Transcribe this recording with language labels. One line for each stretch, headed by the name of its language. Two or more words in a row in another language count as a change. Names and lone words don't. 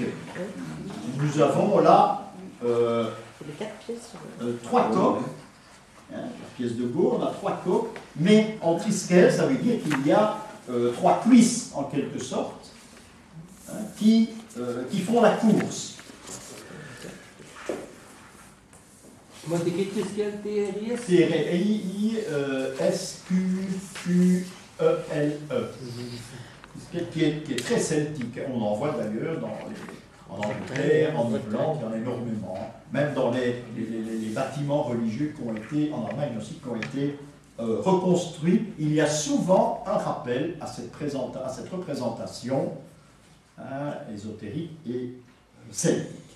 French: Nous avons là 3 coqs. Hein, la pièce de Gaulle, on a 3 coqs, mais en triskel, ça veut dire qu'il y a 3 cuisses, en quelque sorte, hein, qui font la course. Moi, c'est quel triskel, T-R-I-S? T-R-I-S-Q-U-E-L-E. Qui est très celtique. On en voit d'ailleurs en Angleterre, en Irlande, il y en a énormément. Même dans les bâtiments religieux qui ont été, en Allemagne aussi, qui ont été reconstruits, il y a souvent un rappel à cette représentation hein, ésotérique et celtique.